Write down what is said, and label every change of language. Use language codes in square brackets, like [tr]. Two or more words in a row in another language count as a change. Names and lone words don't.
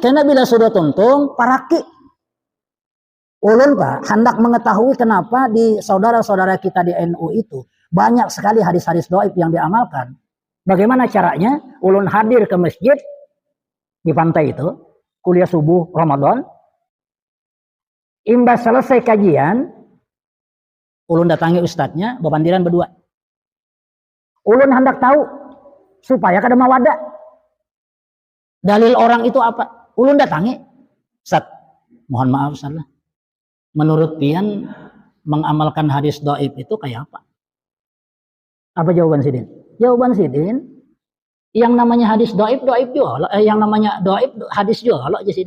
[id] Karena bila sudah [bjn] tuntung, paraki. [id] Ulun Pak, hendak mengetahui kenapa di saudara-saudara kita di NU itu banyak sekali hadis-hadis dhaif yang diamalkan. Bagaimana caranya? Ulun hadir ke masjid di pantai itu, kuliah subuh Ramadan. Imbas selesai kajian, ulun datangi ustadznya, bebandiran berdua. Ulun hendak tahu supaya [bjn] kada mawadah. [id] Dalil orang itu apa? Ulun datangi, Ustaz, mohon maaf Ustaz lah. Menurut pian mengamalkan hadis dhaif itu kayak apa? Apa jawaban Sidin? Jawaban Sidin, yang namanya hadis dhaif juga, yang namanya dhaif hadis juga aja Sidin.